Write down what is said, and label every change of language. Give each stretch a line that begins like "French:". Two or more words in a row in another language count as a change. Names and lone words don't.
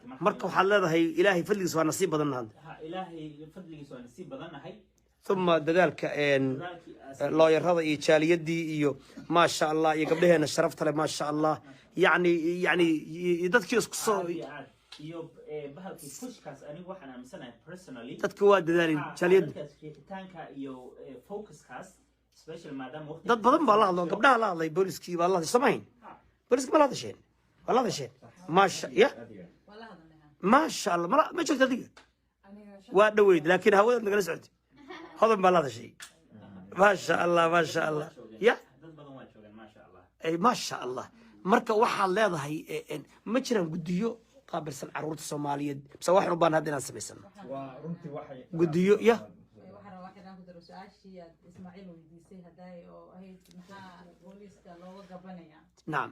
Somali: marka waxaad leedahay ilaahay fadligiisa waa nasiib badan nahay ilaahay fadligiisa waa nasiib badan nahay ثم dadaalka looyarada iyo jaaliyadii iyo
Arabic: ما شاء الله
Somali: iyo gabdhaheena sharafta leh
Arabic: ما شاء الله
Somali: yani dadkii isku soo iyo bahalkii pushkaas anigu waxaan aaminsanahay personally dadku waa dadaalin jaaliyada fiiritaanka iyo focuskaas special maadaama waqti dad badan baa la hadlo gabdhaha la hadlay booliskii baa la hadlay samayn booliskii ma la hadasheen wala hadasheen
Arabic: ما شاء يا ما شاء الله
Somali: ma jirto adiga waa dhaweyd laakiin hawada nagala socotay
Arabic: هذا ما هذا شيء ما شاء الله ما شاء الله يا ما شاء الله
Somali: مركا waxaa leedahay ma jiraan gudiyo qaabilsan caruurta Soomaaliyeed bas wax rubaan hadina sameeysan waa runtii waxay gudiyo ya waxaan ku daro su'aashii Ismaaciil weydiisay haday oo ahayd maxaa booliska looga gabanaya naam